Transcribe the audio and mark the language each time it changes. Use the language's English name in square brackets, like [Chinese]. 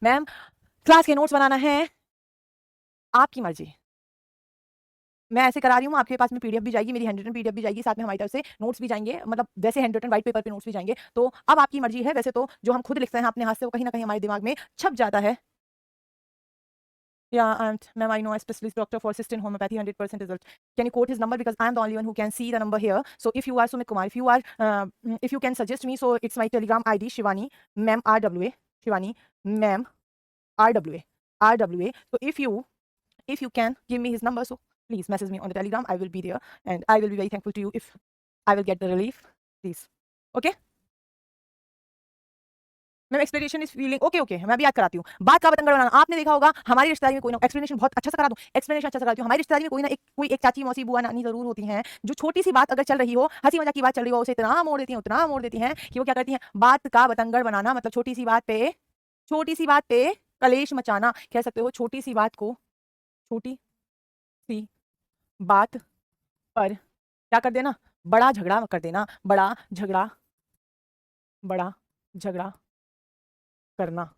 [Hindi] Ma'am class के notes बनाना है, आपकी मर्जी, मैं ऐसे करा रही हूँ, आपके पास में पीडीएफ भी जाएगी, मेरी हैंड रिटन पीडीएफ भी जाएगी, साथ में हमारी तरफ से नोट्स भी जाएंगे, मतलब वैसे हैंड रिटन व्हाइट पेपर पे नोट्स भी जाएंगे, तो अब आपकी मर्जी है। वैसे तो जो हम खुद लिखते हैं अपने हाथ से वो कहीं ना कहीं हमारे दिमाग में छप जाता है। [English] Yeah, and ma'am, I know a specialist doctor for cyst in homeopathy, 100% result. Can you quote his number because I am the only one who can see the number here. So if you are Sumit Kumar, if you can suggest me, so it's my Telegram ID Shivani, ma'am RWA, Shivani, ma'am RWA, RWA. So if you can give me his number, so please message me on the Telegram. I will be there, and I will be very thankful to you if I will get the relief. Please, okay. [Hindi] Ma'am [English] explanation is feeling okay okay, [Hindi] मैं भी याद कराती हूँ। बात का बतंगड़ बनाना, आपने देखा होगा हमारी रिश्तेदारी में कोई ना, एक्सप्लेनेशन बहुत अच्छा से करा दूं, एक्सप्लेनेशन अच्छा से कराती हूँ। हमारी रिश्तेदारी में कोई एक चाची मौसी बुआ नानी जरूर होती हैं, जो छोटी सी बात अगर चल रही हो, हंसी मजाक की बात चल रही हो, उसे इतना मोड़ देती हैं, उतना मोड़ देती हैं कि वो क्या करती हैं, बात का बतंगड़ बनाना, मतलब छोटी सी बात पे कलेश मचाना, कह सकते हो छोटी सी बात को, छोटी सी बात पर क्या कर देना, बड़ा झगड़ा कर देना, बड़ा झगड़ा करना।